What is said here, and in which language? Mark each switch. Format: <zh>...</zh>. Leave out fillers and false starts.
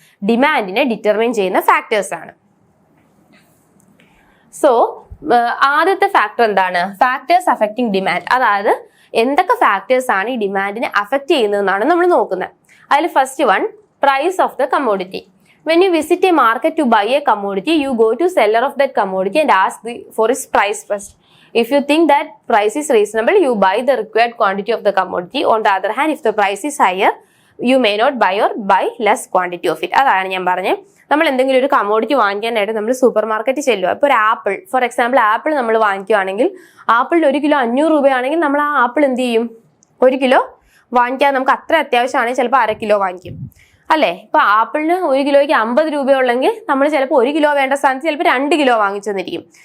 <ml>ഡിമാൻഡിനെ determine ചെയ്യുന്ന factors ആണ്. So ആദ്യത്തെ ഫാക്ടർ എന്താണ്?</ml> <en>Factors affecting demand.</en> <ml>അതായത് എന്തൊക്കെ ഫാക്ടേഴ്സ് ആണ് ഈ ഡിമാൻഡിനെ അഫക്ട് ചെയ്യുന്നതെന്നാണ് നമ്മൾ നോക്കുന്നത്. അതിൽ first one,</ml> <en>Price of the commodity. When you visit a market to buy a commodity, you go to seller of that commodity and ask for its price first. If you think that price is reasonable, you buy the required quantity of the commodity. On the other hand, if the price is higher, you may not buy or buy less quantity of it.</en> <ml>അതാണ് ഞാൻ പറഞ്ഞത്. നമ്മൾ എന്തെങ്കിലും ഒരു commodity വാങ്ങിക്കാനായിട്ട് നമ്മൾ super മാർക്കറ്റിൽ ചെല്ലുക. ഇപ്പോൾ ഒരു ആപ്പിൾ, ഫോർ എക്സാമ്പിൾ ആപ്പിൾ നമ്മൾ വാങ്ങിക്കുകയാണെങ്കിൽ ആപ്പിളിന് 1 കിലോ 500 രൂപയാണെങ്കിൽ നമ്മൾ ആ ആപ്പിൾ എന്ത് ചെയ്യും? 1 കിലോ വാങ്ങിക്കാൻ നമുക്ക് അത്ര അത്യാവശ്യമാണെങ്കിൽ ചിലപ്പോൾ 1/2 കിലോ വാങ്ങിക്കും, അല്ലേ? ഇപ്പൊ ആപ്പിളിന് 1 കിലോയ്ക്ക് 50 രൂപയുള്ളെങ്കിൽ നമ്മൾ ചിലപ്പോൾ 1 കിലോ വേണ്ട സ്ഥാനത്ത് ചിലപ്പോൾ 2 കിലോ വാങ്ങിച്ചെന്നിരിക്കും.</ml>